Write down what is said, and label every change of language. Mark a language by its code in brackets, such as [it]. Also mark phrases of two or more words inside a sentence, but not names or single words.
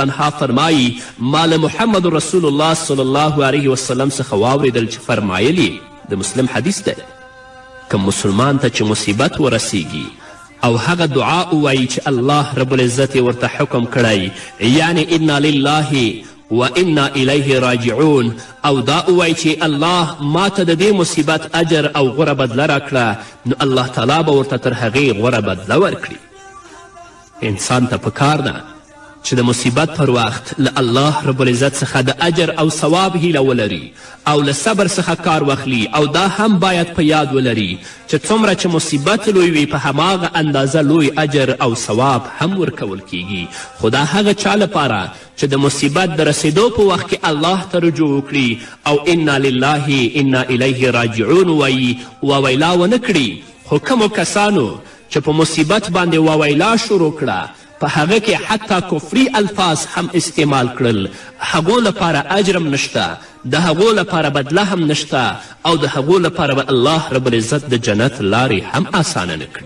[ps] عنها فرمایي ما له محمد رسول الله [ar] صلی الله علیه وسلم [ps] څخه واورېدل چې فرمایلي، د مسلم حدیث دی، که مسلمان ته چې مصیبت ورسیږي او هغه دعا ووایي چې الله [ar] رب العزت [ps] ورته حکم کړی، یعنی [ar] انا لله و انا الیه راجعون، [ps] او دا ووایي چې الله ما ته د دې مصیبت اجر او غوره بدله راکړه، نو الله تعالی به ورته تر هغې غوره بدله ورکړي. انسان ته پکار ده چې د مصیبت پر وخت له الله [ar] رب العزت [ps] څخه د اجر او ثواب هیله ولري او له صبر څخه کار واخلي، او دا هم باید په یاد ولري چې څومره چې مصیبت لوی وي په هماغه اندازه لوی اجر او ثواب هم ورکول کیږي. خو دا هغه چا لپاره چې د مصیبت د رسیدو په وخت کې الله ته رجوع وکړي او [ar] انا لله انا الیه راجعون [ps] وایي، وویلا ونه کړي. خو کومو کسانو چې په مصیبت باندې وویلا شروع کړه په هغه کې حتی کفري الفاظ هم استعمال کړل، هغو لپاره اجرم نشته، د هغو لپاره بدله هم نشته او د هغو لپاره به الله [ar] رب العزت [ps] د جنت لارې هم آسانه نه کړي.